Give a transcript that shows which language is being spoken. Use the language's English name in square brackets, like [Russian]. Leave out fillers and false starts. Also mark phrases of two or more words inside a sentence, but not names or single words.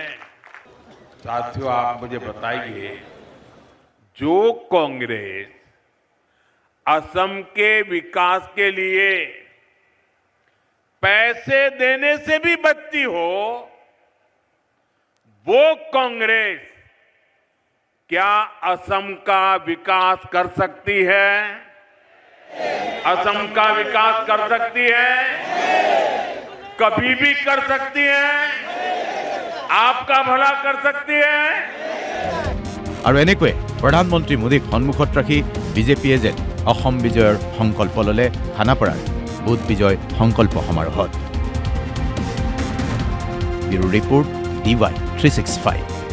[Hindi] साथियों, आप मुझे बताइए, जो कांग्रेस असम के विकास के लिए पैसे देने से भी बचती हो, वो कांग्रेस क्या असम का विकास कर सकती है? असम का विकास कर सकती है? कभी भी कर सकती है? आपका भला कर सकती है? [Assamese] আৰু এনেকৈ প্ৰধানমন্ত্ৰী মোদীক সন্মুখত ৰাখি বিজেপিয়ে যেন অসম বিজয়ৰ সংকল্প ল'লে খানাপাৰাৰ বুথ বিজয় সংকল্প সমাৰোহত ব্যুৰো ৰিপৰ্ট DY 365